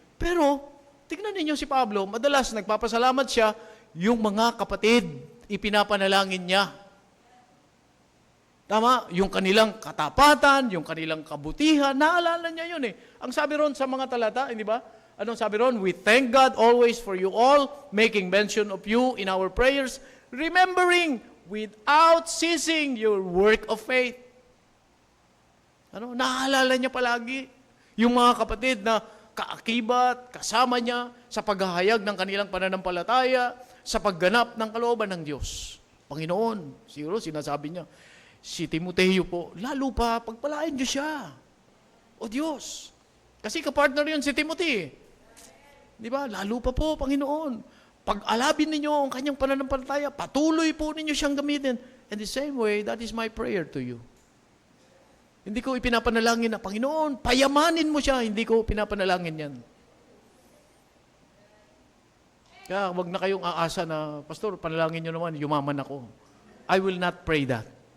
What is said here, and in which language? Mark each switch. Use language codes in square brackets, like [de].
[tl] Pero, tignan ninyo si Pablo, madalas nagpapasalamat siya, yung mga kapatid, ipinapanalangin niya. Tama? Yung kanilang katapatan, yung kanilang kabutihan, naalala niya yun eh. Ang sabi ron sa mga talata, hindi ba? Anong sabi ron? [en] We thank God always for you all, making mention of you in our prayers, remembering without ceasing your work of faith. [tl] Naalala niya palagi yung mga kapatid na kaakibat, kasama niya sa paghahayag ng kanilang pananampalataya, sa pagganap ng kalooban ng Diyos. Panginoon, siguro sinasabi niya, si Timoteo po, lalo pa, pagpalain niyo siya. O Diyos. Kasi kapartner yun si Timothy. Di ba? Lalo pa po, Panginoon. Pag-alabin ninyo ang kanyang pananampalataya, patuloy po ninyo siyang gamitin. [en] And the same way, that is my prayer to you. [tl] Hindi ko ipinapanalangin na, Panginoon, payamanin mo siya. Hindi ko pinapanalangin yan. Kaya wag na kayong aasa na, Pastor, panalangin nyo naman, yumaman ako. [en] I will not pray that.